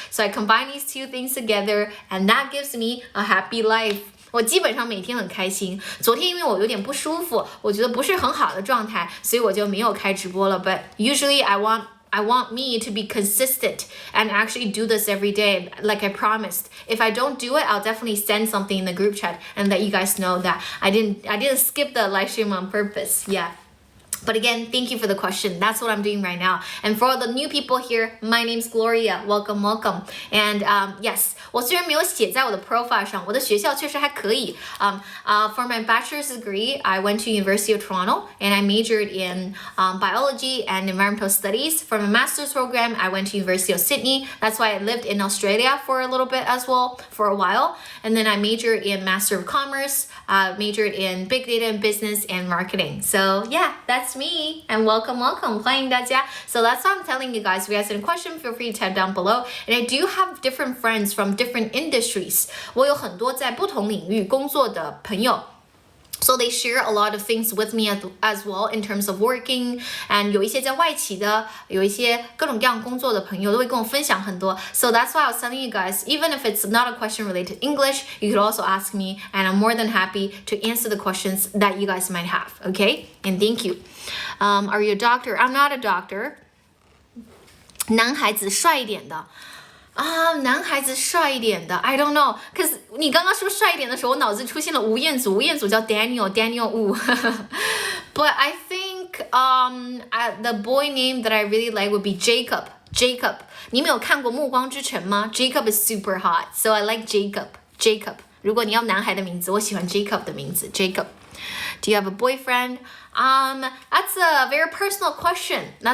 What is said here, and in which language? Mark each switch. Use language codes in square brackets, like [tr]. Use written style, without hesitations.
[en] So I combine these 2 things together, and that gives me a happy life. [zh] 我基本上每天很开心。昨天因为我有点不舒服，我觉得不是很好的状态，所以我就没有开直播了。 [en] But usually I want me to be consistent and actually do this every day, like I promised. If I don't do it, I'll definitely send something in the group chat and let you guys know that I didn't skip the live stream on purpose. Yeah. But again, thank you for the question. That's what I'm doing right now. And for all the new people here, my name's Gloria. Welcome, welcome. [zh] And yes, 我虽然没有写在我的 profile 上，我的学校确实还可以。 [en] For my bachelor's degree, I went to University of Toronto and I majored in biology and environmental studies. For my master's program, I went to University of Sydney. That's why I lived in Australia for a little bit as well, for a while. And then I majored in Master of Commerce, majored in Big Data and Business and Marketing. So yeah, that's me, and welcome, [zh] 欢迎大家. [en] So that's what I'm telling you guys. If you guys have a question, feel free to type down below. And I do have different friends from different industries. [zh] 我有很多在不同领域工作的朋友. [en] So they share a lot of things with me as well in terms of working. [zh] And 有一些在外企的，有一些各种各样工作的朋友都会跟我分享很多. [en] So that's why I was telling you guys, even if it's not a question related to English, you could also ask me, and I'm more than happy to answer the questions that you guys might have. Okay? And thank you. Are you a doctor? I'm not a doctor. [zh] 男孩子帅一点的。男孩子帅一点的 [en] I don't know, cause [zh] 你刚刚说帅一点的时候，我脑子出现了吴彦祖叫 Daniel Wu. [en] But I think the boy name that I really like would be Jacob. [zh] 你们有看过《暮光之城》吗？ [en] Jacob is super hot, so I like Jacob. [zh] 如果你要男孩的名字，我喜欢 Jacob 的名字 Jacob. [en] Do you have a boyfriend? That's a very personal question.